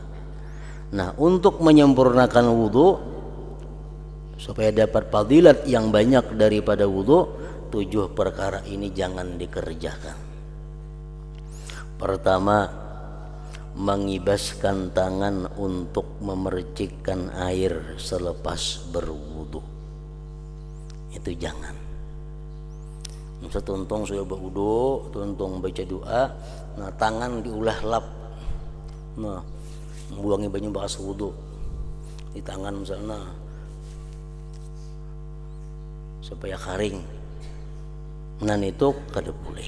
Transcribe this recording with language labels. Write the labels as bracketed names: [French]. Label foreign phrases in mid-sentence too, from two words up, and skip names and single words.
[Indonesian] Nah, untuk menyempurnakan wudu supaya dapat fadilat yang banyak daripada wudu, 7 perkara ini jangan dikerjakan. Pertama, mengibaskan tangan untuk memercikkan air selepas berwudu. Itu jangan. [Banjar] Misal tuntung sudah berwudu, tuntung baca doa, nah tangan diulah lap, nah buangi banyu bekas wudu di tangan misalnya supaya kering. Nah itu kada boleh.